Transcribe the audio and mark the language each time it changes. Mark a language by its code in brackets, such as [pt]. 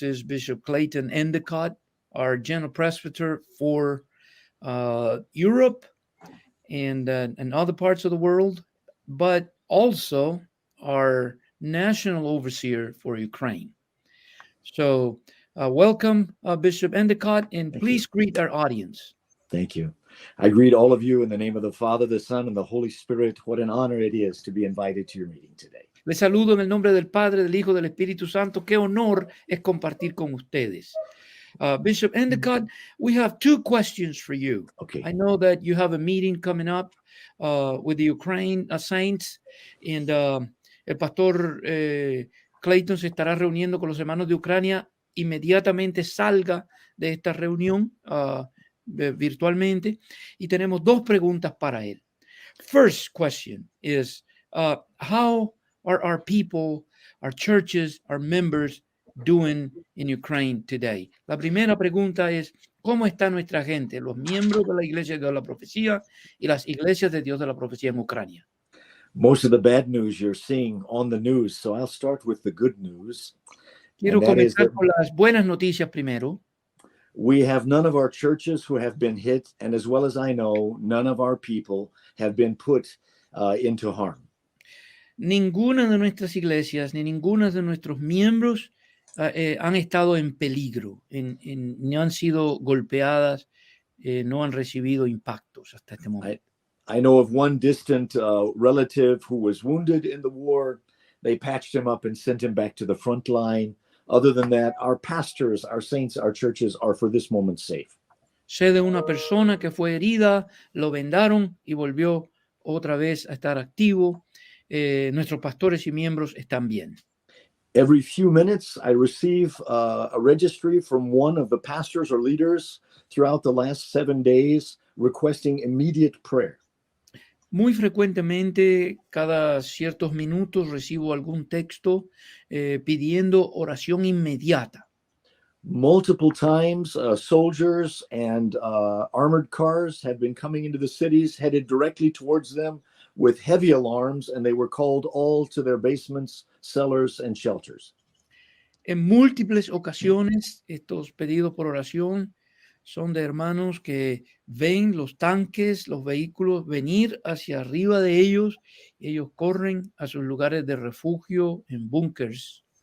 [en] is Bishop Clayton Endecott, our General Presbyter for Europe and other parts of the world, but also our National Overseer for Ukraine. So welcome, Bishop Endecott, and please greet our audience. Thank you. I greet all of you in the name of the Father, the Son, and the Holy Spirit. What an honor it is to be invited to your meeting today. [es] Les saludo en el nombre del Padre, del Hijo, del Espíritu Santo. Qué honor es compartir con ustedes. [en] Bishop Endecott, we have two questions for you. Okay. I know that you have a meeting coming up with the Ukraine saints, and [es] el pastor Clayton se estará reuniendo con los hermanos de Ucrania. Inmediatamente salga de esta reunión virtualmente, y tenemos dos preguntas para él. [en] First question is, how are our people, our churches, our members doing in Ukraine today? [es] La primera pregunta es, ¿cómo está nuestra gente, los miembros de la Iglesia de Dios de la Profecía y las iglesias de Dios de la Profecía en Ucrania? [en] Most of the bad news you're seeing on the news, so I'll start with the good news. [es] Quiero comenzar con las buenas noticias primero. [en] We have none of our churches who have been hit, and as well as I know, none of our people have been put into harm. [es] Ninguna de nuestras iglesias ni ninguna de nuestros miembros han estado en peligro, no han sido golpeadas, no han recibido impactos hasta este momento. [en] I know of one distant relative who was wounded in the war. They patched him up and sent him back to the front line. Other than that, our pastors, our saints, our churches are for this moment safe. [es] Sé de una persona que fue herida, lo vendaron y volvió otra vez a estar activo. Nuestros pastores y miembros están bien. [en] Every few minutes, I receive a registry from one of the pastors or leaders throughout the last 7 days requesting immediate prayer. [es] Muy frecuentemente, cada ciertos minutos, recibo algún texto pidiendo oración inmediata. [en] Multiple times, soldiers and armored cars have been coming into the cities, headed directly towards them with heavy alarms, and they were called all to their basements, cellars, and shelters. [es] En múltiples ocasiones, estos pedidos por oración son de hermanos que ven los tanques, los vehículos venir hacia arriba de ellos. Ellos corren a sus lugares de refugio en búnkers.